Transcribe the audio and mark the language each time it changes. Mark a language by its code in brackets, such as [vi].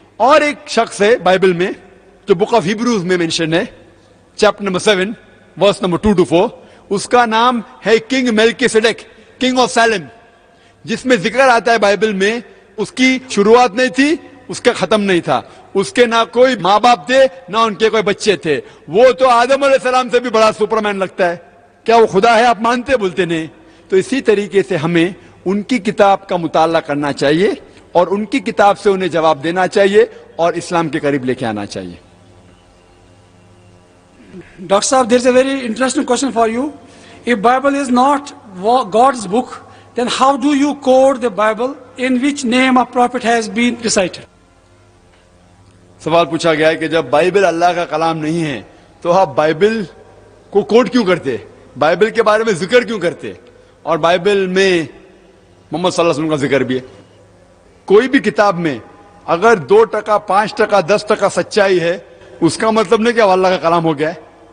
[ur] اور ایک شخص ہے بائبل میں جو بک آف ہیبروز میں مینشن ہے, chapter number 7 verse number 2 to 4, اس کا نام ہے کنگ میلکیسیڈیک, کنگ آف سیلم, جس میں ذکر آتا ہے بائبل میں اس کی شروعات نہیں تھی, اس کا ختم نہیں تھا, اس کے نہ کوئی ماں باپ تھے نہ ان کے کوئی بچے تھے. وہ تو آدم علیہ السلام سے بھی بڑا سپرمین لگتا ہے. کیا وہ خدا ہے؟ آپ مانتے بولتے نہیں. تو اسی طریقے سے ہمیں ان کی کتاب کا مطالعہ کرنا چاہیے اور ان کی کتاب سے انہیں جواب دینا چاہیے اور اسلام کے قریب لے کے آنا چاہیے. [en] Dr. Saab, there is a very interesting question for you. If Bible is not God's book, then how do you code the Bible in which name of prophet has been recited? [ur] سوال پوچھا گیا ہے کہ جب Bible اللہ کا کلام نہیں ہے تو آپ بائبل کو کوٹ کیوں کرتے, بائبل کے بارے میں ذکر کیوں کرتے, اور بائبل میں محمد صلی اللہ علیہ وسلم کا ذکر بھی ہے. کوئی بھی کتاب میں اگر 2%, 5%, 10% سچائی ہے, اس کا مطلب نہیں کہ اللہ کا کلام ہو گیا ہے.